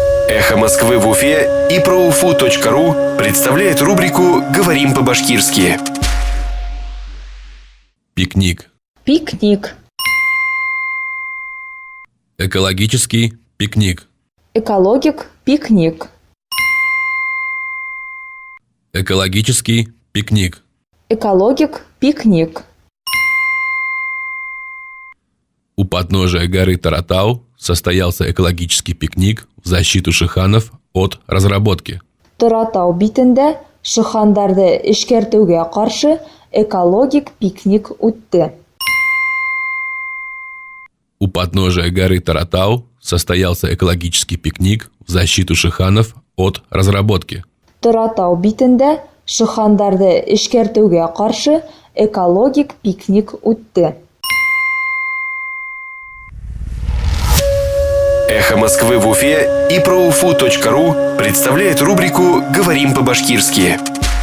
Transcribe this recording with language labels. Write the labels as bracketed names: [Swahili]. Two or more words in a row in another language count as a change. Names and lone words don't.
[Russian] «Эхо Москвы» в Уфе и ProUFU.ru представляет рубрику «Говорим по-башкирски». Пикник. [Bashkir] Пикник. [Russian] Экологический пикник. [Bashkir] Экологик. Пикник. [Russian] Экологический пикник. [Bashkir] Экологик. Пикник. [Russian] У подножия горы Таратау состоялся экологический пикник в защиту шиханов от разработки. [Bashkir] Таратау битендә шихандарды эшкәртүгә каршы экологик пикник үтте. [Russian] У подножия горы Таратау состоялся экологический пикник в защиту шиханов от разработки. [Bashkir] Таратау битендә шихандарды эшкәртүгә каршы экологик пикник үтте. [Russian] «Эхо Москвы» в Уфе и ProUFU.ru представляет рубрику «Говорим по-башкирски».